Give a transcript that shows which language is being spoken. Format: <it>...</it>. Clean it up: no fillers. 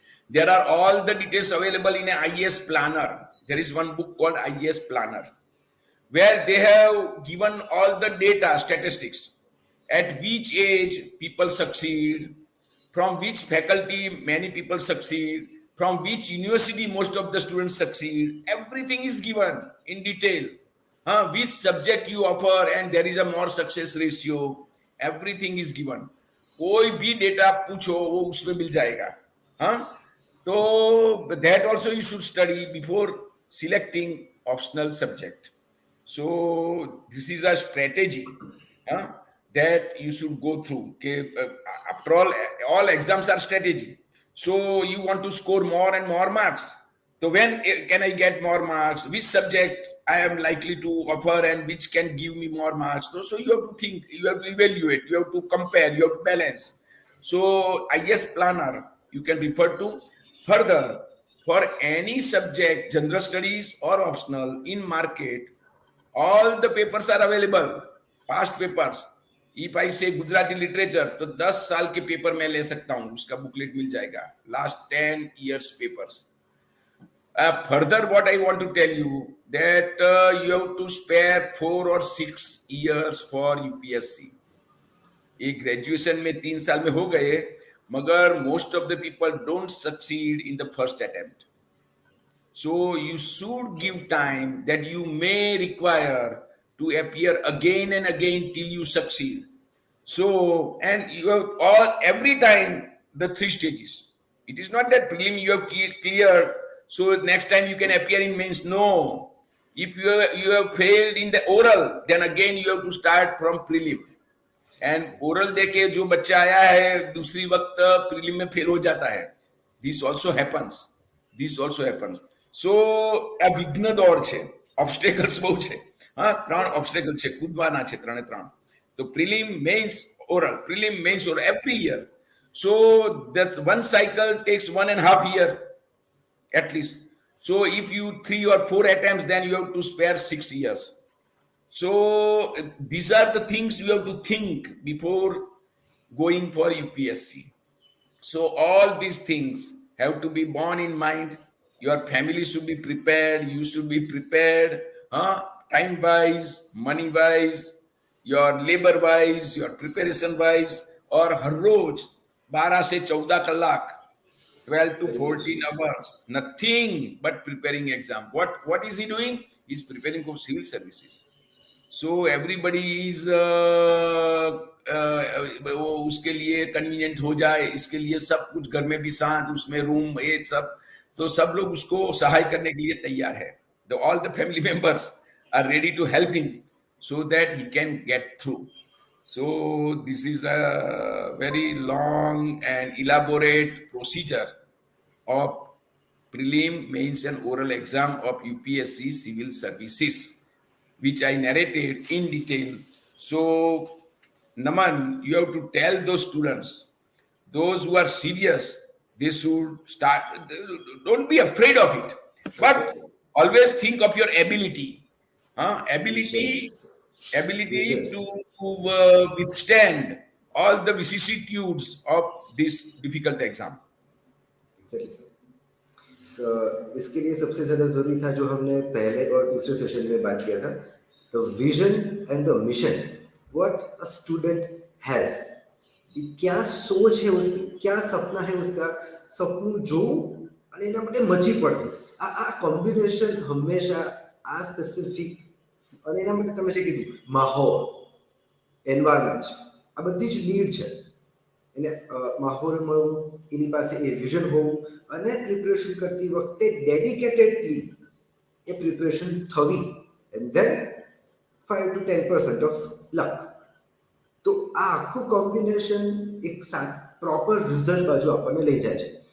<en>There are all the details available in an IAS planner. There is one book called IAS Planner, where they have given all the data, statistics, at which age people succeed, from which faculty many people succeed, from which university most of the students succeed. Everything is given in detail. Which subject you offer and there is a more success ratio. Everything is given.</en> <hi>कोई भी data पूछो वो उसमें मिल जाएगा.</hi> <en>तो that also you should study before selecting optional subject. So this is a strategy that you should go through. Okay? After all exams are strategy. So you want to score more and more marks. So when can I get more marks? Which subject I am likely to offer and which can give me more marks? So you have to think, you have to evaluate, you have to compare, you have to balance. So IAS Planner, you can refer to further. For any subject, general studies or optional in market, all the papers are available, past papers. If I say Gujarati literature,</en> <hi>तो 10 साल के paper मैं ले सकता हूँ, उसका booklet मिल जाएगा.</hi> <en>Last 10 years papers. Further, what I want to tell you that you have to spare 4 or 6 years for UPSC.</en> <hi>एक ग्रेजुएशन में 3 साल में हो गए, मगर</hi> <en>most of the people don't succeed in the first attempt. So you should give time that you may require to appear again and again till you succeed. So, and you have every time the 3 stages. It is not that prelim you have cleared, so next time you can appear in mains. No. If you have failed in the oral, then again you have to start from prelim.</en> <hi>And oral देके जो बच्चा आया है दूसरी वक्त prelim में fail हो जाता है.</hi> <en>This also happens.</en> <gu>સો આ વિઘ્ન દોડ છે, ઓબ્સ્ટેકલ્સ બહુ છે. હા, 3 ઓબ્સ્ટેકલ છે, કૂદવાના છે 3 તો prelim mains oral every year.</gu> <en>So that one cycle takes 1.5 year at least. So if you 3 or 4 attempts, then you have to spare 6 years. So these are the things you have to think before going for UPSC. So all these things have to be borne in mind. Your family should be prepared. You should be prepared, time wise, money wise, your labor wise, your preparation wise.</en> <hi>और हर रोज 12 से 14 कलाक, 12 to</hi> <en>very much 14 true, sir. hours, nothing but preparing exam. What is he doing? He's preparing for civil services.</en> <hi>So everybody is वो उसके लिए convenient हो जाए, इसके लिए सब कुछ घर में भी शांत, उसमें रूम ये सब, तो सब लोग उसको सहाय करने के लिए तैयार है.</hi> <en>The all the family members are ready to help him so that he can get through. So this is a very long and elaborate procedure of prelim, mains, and oral exam of UPSC civil services, which I narrated in detail. So, Naman, you have to tell those students, those who are serious, they should start. Don't be afraid of it, but Definitely. always think of your ability. Huh? Vision. Ability Vision. to withstand all the vicissitudes of this difficult exam. Exactly, sir.</en> <hi>इसके लिए सबसे ज़्यादा ज़रूरी था जो हमने पहले और दूसरे सेशन में बात किया था,</hi> <en>the vision and the mission, what a student has,</en> <hi>कि क्या सोच है उसकी, क्या सपना है उसका,</hi> <gu>સપનું જોવું અને એના માટે મચી પડવું, આ કોમ્બિનેશન હંમેશા આ સ્પેસિફિક, અને એના માટે તમે જે કીધું માહોલ, એન્વાયરમેન્ટ, આ બધી જ નીડ છે. એને માહોલ મળવું, એની પાસે એ વિઝન હોવું, અને પ્રિપરેશન કરતી વખતે ડેડિકેટેડલી એ પ્રિપરેશન થવી,</gu> <en>And then 5 to 10% of luck.</en> <gu>તો આ આખું કોમ્બિનેશન એક પ્રોપર રિઝલ્ટ બાજુ આપણને લઈ જાય છે.</gu>